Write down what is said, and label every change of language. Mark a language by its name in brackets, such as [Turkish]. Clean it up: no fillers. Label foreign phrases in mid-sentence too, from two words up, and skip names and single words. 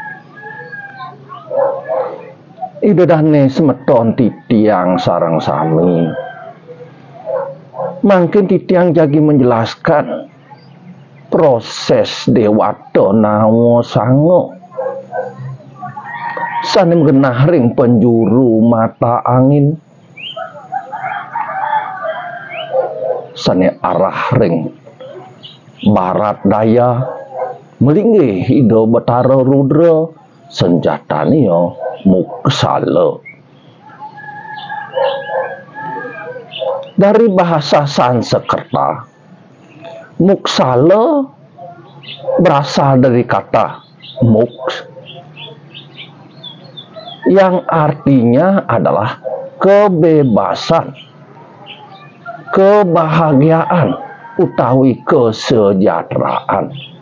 [Balinese] Idedane semeton titiang sareng sami, mungkin titiang jagi menjelaskan proses Dewata Nawa Sango sanem genah ring penjuru mata angin, sane arah ring barat daya melinggih Ida Betara Rudra senjatanya Muksala. [Indonesian] Dari bahasa Sanskerta, Muksala berasal dari kata moks yang artinya adalah kebebasan, kebahagiaan, utawi kesejahteraan.